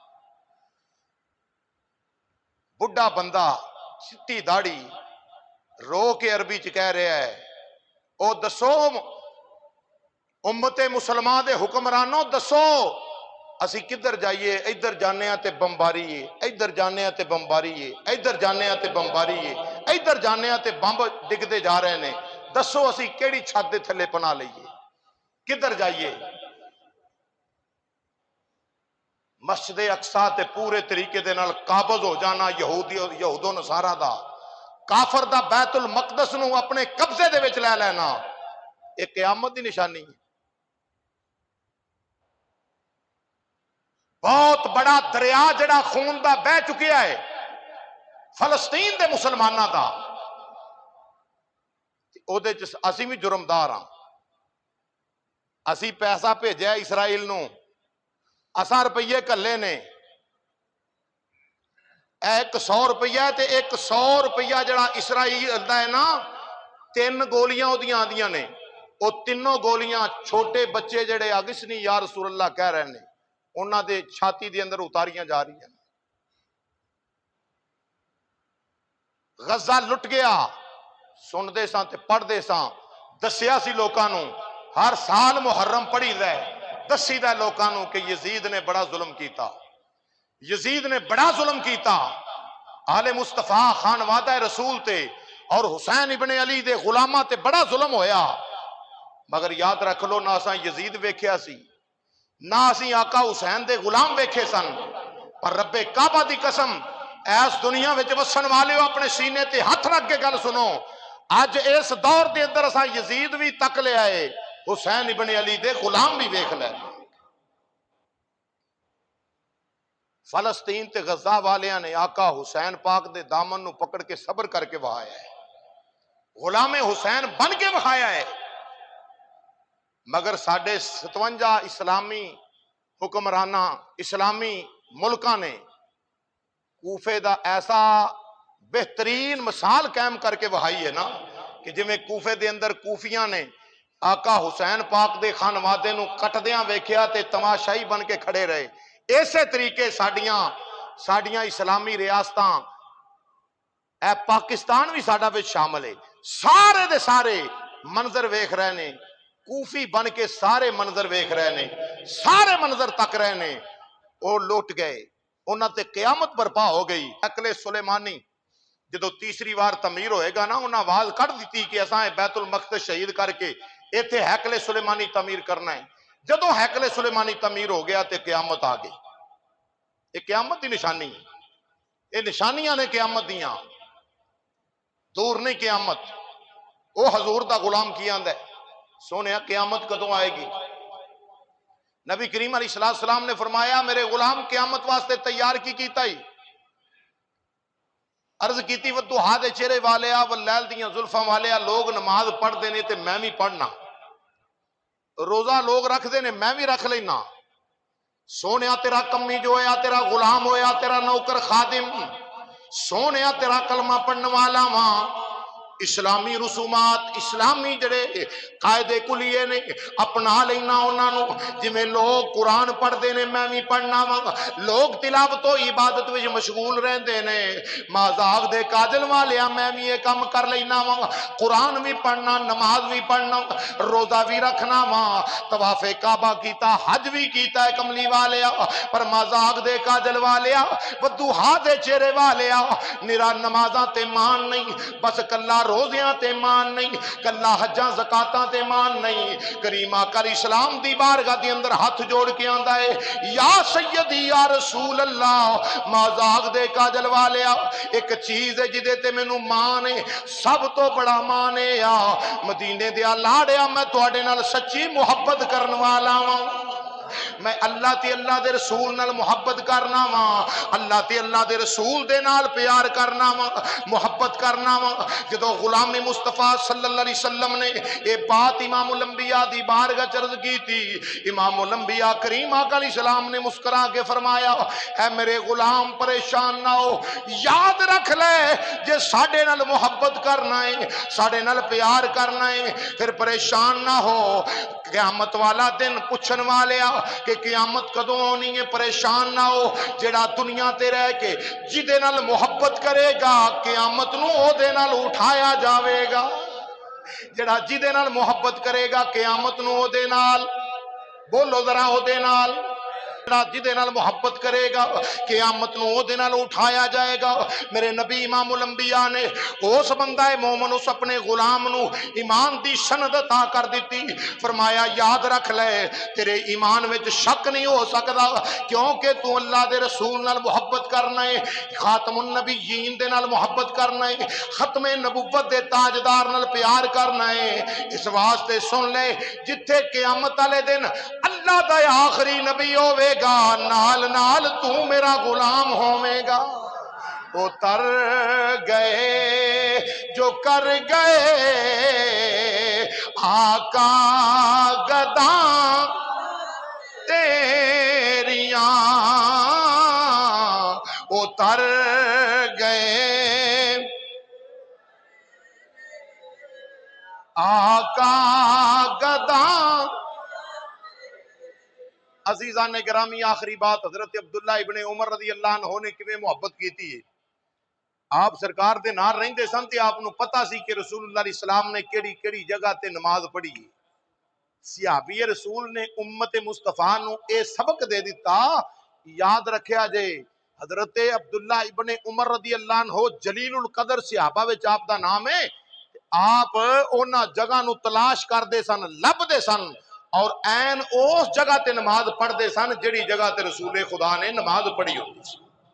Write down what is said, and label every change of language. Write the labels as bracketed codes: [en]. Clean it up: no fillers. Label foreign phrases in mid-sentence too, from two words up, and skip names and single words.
[pa] بڈھا بندہ چٹی داڑھی رو کے عربی چ کہہ رہا ہے او دسو امت مسلمان دے حکمرانوں دسو اسی کدھر جائیے؟ ادھر جانے تے بمباری ہے، ادھر جانے تے بمباری ہے، ادھر جانے تے بمباری ہے، ادھر جانے تے بمب ڈگدے جا رہے نے، دسو اسی کیڑی چھت دے تھلے پناہ لئیے، کدھر جائیے؟ مسجد اقصی تے پورے طریقے دے نال قابض ہو جانا یہود و نصارہ دا، کافر دا بیت المقدس نو اپنے قبضے دے وچ لے لینا، ایک قیامت دی نشانی ہے۔ بہت بڑا دریا جڑا خون دا بہ چکیا ہے فلسطین دے مسلمانہ دا، او دے چ اسی بھی جرمدار ہاں، اسی پیسہ بھیجیا اسرائیل نو، اساں روپیے کلے نے، 100 روپیہ تے 100 روپیہ جڑا اسرائیل دا ہے نا، 3 گولیاں او دیاں آندیاں نے، او تینوں گولیاں چھوٹے بچے جڑے اگسنی [ar] یا رسول اللہ [pa] کہہ رہے نے انہاں دے چھاتی دے اندر اتاریاں جا رہی ہیں۔ غزہ لٹ گیا، سن دے ساں تے پڑھ دے ساں، دسیا سی لوکاں نو، ہر سال محرم پڑھی دے، دسی دے لوکاں نو کہ یزید نے بڑا ظلم کیتا، یزید نے بڑا ظلم کیتا آل مصطفیٰ خانوادہ رسول تے اور حسین ابن علی دے غلامہ تے بڑا ظلم ہویا، مگر یاد رکھ لو نہ اساں یزید ویکھیا سی، نہ اسی آقا حسین دے غلام ویکھے سن، پر رب کعبہ دی قسم ایس دنیا وچ وسن والے اپنے سینے تے ہاتھ رکھ کے گل سنو، اج اس دور دے اندر اساں یزید بھی تک لے آئے، حسین ابن علی دے غلام بھی ویکھ لے۔ فلسطین تے غزہ والیاں نے آقا حسین پاک دے دامن نو پکڑ کے صبر کر کے وہایا ہے، غلام حسین بن کے وہایا ہے، مگر ساڈے 57 اسلامی حکمرانہ اسلامی ملکاں نے کوفے دا ایسا بہترین مثال قائم کر کے وہائی ہے نا کہ جویں کوفے دے اندر کوفیاں نے آقا حسین پاک دے خانوادے نو کٹدیاں ویکھیا تے تماشائی بن کے کھڑے رہے۔ اسی طریقے ساڈیاں اسلامی ریاستاں، اے پاکستان بھی ساڈا وچ شامل ہے، سارے دے سارے منظر ویکھ رہے نے، کوفی بن کے سارے منظر ویکھ رہے نے، سارے منظر تک رہے نے، وہ لوٹ گئے، انہاں تے قیامت برپا ہو گئی۔ ہیکل سلیمانی جدو تیسری بار تعمیر ہوئے گا نا، انہاں آواز کٹ دیتی کہ اساں بیت المقدس شہید کر کے ایتھے ہیکل سلیمانی تعمیر کرنا ہے۔ جدو ہیکل سلیمانی تعمیر ہو گیا تے قیامت آ گئی۔ یہ قیامت دی نشانی ہے، یہ نشانیاں نے قیامت دیاں، دور نہیں قیامت۔ وہ حضور دا غلام کی آندا ہے سونیا قیامت کدوں آئے گی؟ نبی کریم [ar] علیہ السلام [pa] نے فرمایا میرے غلام قیامت واسطے تیار کی کیتا ہی؟ عرض کیتی والضحیٰ دے چہرے والیا واللیل دیاں زلفاں والیا، لوگ نماز پڑھ دینے تے میں بھی پڑھنا، روزہ لوگ رکھ دینے میں بھی رکھ لینا، سونیا تیرا کمی جو ہویا تیرا غلام ہویا تیرا نوکر خادم، سونیا تیرا کلمہ پڑھنے والا ماں، اسلامی رسومات اسلامی جڑے قاعدے کلیے نے اپنا لینا انہاں نو، جویں لوگ قرآن پڑھ دے نے میں بھی پڑھنا وا، لوگ تلاوت و عبادت وچ مشغول رہندے نے، مذاق دے کاجل والیا میں بھی یہ کام کر لینا وا، قرآن بھی پڑھنا نماز بھی پڑھنا روزہ بھی رکھنا وا، طواف کعبہ کیتا حج بھی کیتا ہے کملی والیا، پر مذاق دے کاجل والیا والضحیٰ دے چہرے والیا نرا نمازاں تے مان نہیں، بس کلا روزیاں تے مان نہیں، کلا حجاں زکاتاں تے مان نہیں۔ کریم آقا اسلام دی بارگاہ دی اندر ہاتھ جوڑ کے آندا ہے [ar] یا سیدی یا رسول اللہ، [pa] مذاق دے کاجل والیا ایک چیز ہے جدے تے مینوں مان ہے، سب تو بڑا مان ہے یا مدینے دیا لاڑیا میں تواڈے نال سچی محبت کرن والا ہاں، میں اللہ تے اللہ دے رسول نال محبت کرنا وا، اللہ تے اللہ دے رسول دے نال پیار کرنا وا، محبت کرنا وا۔ جدو غلام مصطفیٰ [ar] صلی اللہ علیہ وسلم [pa] نے یہ بات امام الانبیاء دی بارگاہ چرض کی تھی، امام الانبیاء کریم آقا [ar] علیہ السلام [pa] نے مسکرا کے فرمایا اے میرے غلام پریشان نہ ہو، یاد رکھ لے جے ساڈے نال محبت کرنا ہے ساڈے نال پیار کرنا ہے پھر پریشان نہ ہو، قیامت والا دن پوچھن والیا کہ قیامت کدوں ہونی ہے پریشان نہ ہو، جڑا دنیا تے رہ کے جدے نال محبت کرے گا قیامت نو او دے نال اٹھایا جاوے گا، جڑا جدے نال محبت کرے گا قیامت نو او دے نال، بولو ذرا او دے نال، جدے نال محبت کرے گا قیامت نو او دے نال اٹھایا جائے گا۔ میرے نبی امام الانبیاء نے اس بندہ مومن اس اپنے غلام نو ایمان دی سند عطا کر دیتی، فرمایا یاد رکھ لے تیرے ایمان وچ شک نہیں ہو سکدا کیونکہ تو اللہ دے رسول نال محبت کرنا ہے، خاتم النبیین دے نال محبت کرنا ہے، ختم نبوت دے تاجدار نال پیار کرنا ہے، اس واسطے سن لے جتھے قیامت والے دن اللہ دا آخری نبی ہوے گا نال نال تو میرا غلام ہوے گا، اتر گئے جو کر گئے آقا گداں تیریاں، اتر گئے آقا گداں۔ عزیزان گرامی آخری بات حضرت عبداللہ ابن عمر [ar] رضی اللہ عنہ [pa] نے کیویں محبت کیتی ہے، آپ سرکار دے نال رہندے سن تے آپ نو پتہ سی کہ رسول اللہ [ar] علیہ السلام [pa] نے کیڑی کیڑی جگہ تے نماز پڑھی ہے، صحابی رسول نے امت مصطفیٰ نو اے سبق دے دیتا، یاد رکھیا جے حضرت عبداللہ ابن عمر [ar] رضی اللہ عنہ [pa] جلیل القدر صحابہ وچ آپ دا نام ہے، آپ اونا جگہ نو تلاش کر دے سن لب دے سن اور این اس جگہ تے نماز پڑھ دے سن جڑی جگہ تے رسول خدا نے نماز پڑھی ہوتی سی۔